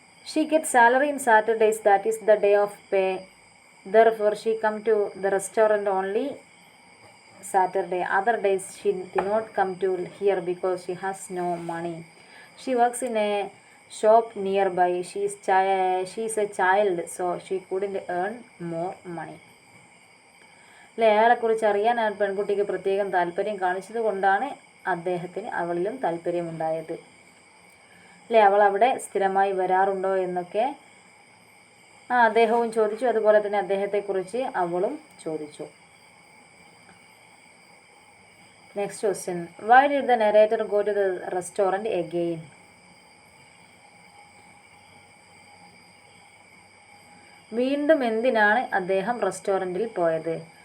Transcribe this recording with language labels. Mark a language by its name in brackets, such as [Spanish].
[English] She gets salary in Saturdays, that is the day of pay. Therefore she come to the restaurant only Saturday. Other days she did not come to here because she has no money. She works in a shop nearby. She is a child, so she couldn't earn more money. [Malayalam] അല്ലേ? അയാളെക്കുറിച്ച് അറിയാൻ ആ പെൺകുട്ടിക്ക് പ്രത്യേകം താല്പര്യം കാണിച്ചത് കൊണ്ടാണ് അദ്ദേഹത്തിന് അവളിലും താല്പര്യമുണ്ടായത്. അല്ലേ? അവൾ അവിടെ സ്ഥിരമായി വരാറുണ്ടോ എന്നൊക്കെ അദ്ദേഹവും ചോദിച്ചു. അതുപോലെ തന്നെ അദ്ദേഹത്തെക്കുറിച്ച് അവളും ചോദിച്ചു. [English] Next question. Why did the narrator go to the restaurant again? [Malayalam] വീണ്ടും എന്തിനാണ് അദ്ദേഹം റെസ്റ്റോറൻറ്റിൽ പോയത്?